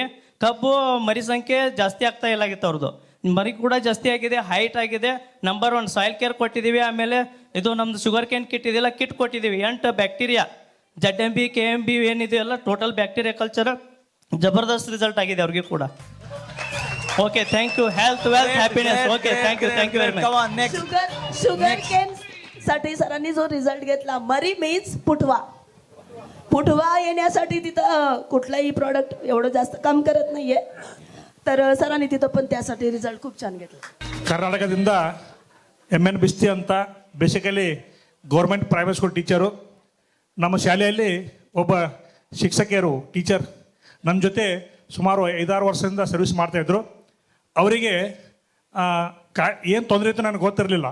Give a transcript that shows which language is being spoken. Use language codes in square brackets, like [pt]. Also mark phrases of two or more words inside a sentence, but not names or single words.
[kn] ಕಬ್ಬು ಮರಿ ಸಂಖ್ಯೆ ಜಾಸ್ತಿ ಆಗ್ತಾ ಇಲ್ಲಾಗಿತ್ತು, ಅವ್ರದ್ದು ಮರಿ ಕೂಡ ಜಾಸ್ತಿ ಆಗಿದೆ, ಹೈಟ್ ಆಗಿದೆ. ನಂಬರ್ 1 ಸಾಯಿಲ್ ಕೇರ್ ಕೊಟ್ಟಿದ್ದೀವಿ. ಆಮೇಲೆ ಇದು ನಮ್ಮದು [en] sugar cane kit [kn] ಇದೆಲ್ಲ ಕಿಟ್ ಕೊಟ್ಟಿದ್ದೀವಿ. 8 ಬ್ಯಾಕ್ಟೀರಿಯಾ ZMB KMB ಏನಿದೆಯಲ್ಲ [en] total bacteria culture [kn] ಜಬರ್ದಸ್ತ್ ರಿಸಲ್ಟ್ ಆಗಿದೆ ಅವ್ರಿಗೆ ಕೂಡ. [en] OK thank you. Health wealth happiness. OK thank you very much. sugar cane [mr] साठी सरांनी जो रिझल्ट घेतला, मरी मीन्स फुटवा येण्यासाठी तिथं कुठलाही प्रॉडक्ट एवढं जास्त काम करत नाहीये, तर सरांनी तिथं पण त्यासाठी रिझल्ट खूप छान घेतला. [kn] ಕರ್ನಾಟಕದಿಂದ MN ಬಿಸ್ತಿ ಅಂತ [en] basically government private school teacher. [kn] ನಮ್ಮ ಶಾಲೆಯಲ್ಲಿ ಒಬ್ಬ ಶಿಕ್ಷಕಿಯರು ಟೀಚರ್ ನನ್ನ ಜೊತೆ ಸುಮಾರು 5-6 ವರ್ಷದಿಂದ ಸರ್ವಿಸ್ ಮಾಡ್ತಾಯಿದ್ರು. ಅವರಿಗೆ ಏನು ತೊಂದರೆ ಇತ್ತು ನನಗೆ ಗೊತ್ತಿರಲಿಲ್ಲ.